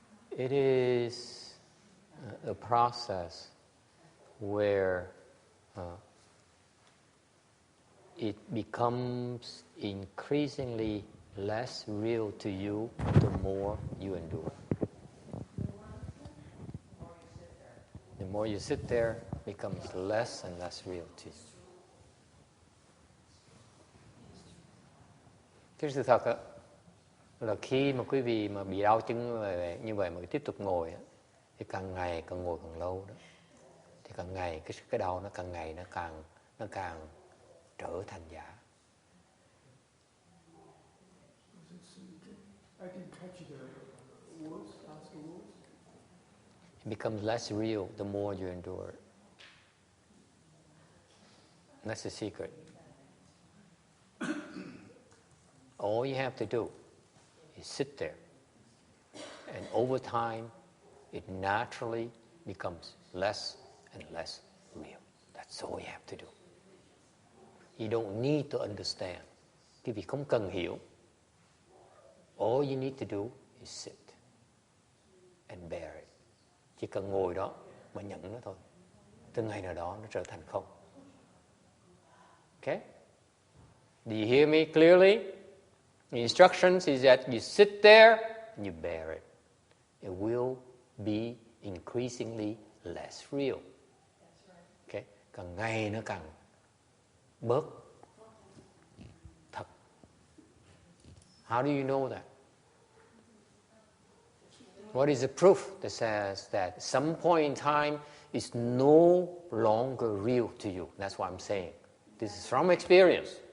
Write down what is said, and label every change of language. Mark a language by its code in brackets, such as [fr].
[en] It is a process where it becomes increasingly less real to you the more you endure. The more you sit there, it becomes less and less real to you. [vi] Cái sự thật là khi mà quý vị mà bị đau chân như vậy mà tiếp tục ngồi thì càng ngày càng ngồi càng lâu đó, thì càng ngày cái đau nó càng ngày nó càng trở thành giả. [en] I didn't catch the words, last words. It becomes less real the more you endure. That's the secret. All you have to do is sit there, and over time, it naturally becomes less and less real. That's all you have to do. You don't need to understand. [vi] Quý vị không cần hiểu. [en] All you need to do is sit and bear it. [vi] Chỉ cần ngồi đó mà nhận nó thôi. Từ ngày nào đó nó trở thành không. [en] Okay? Do you hear me clearly? The instructions is that you sit there and you bear it. It will be increasingly less real. Okay? [vi] Càng ngày nó càng bớt thật. [en] How do you know that? What is the proof that says that at some point in time it's no longer real to you? That's what I'm saying. This is from experience.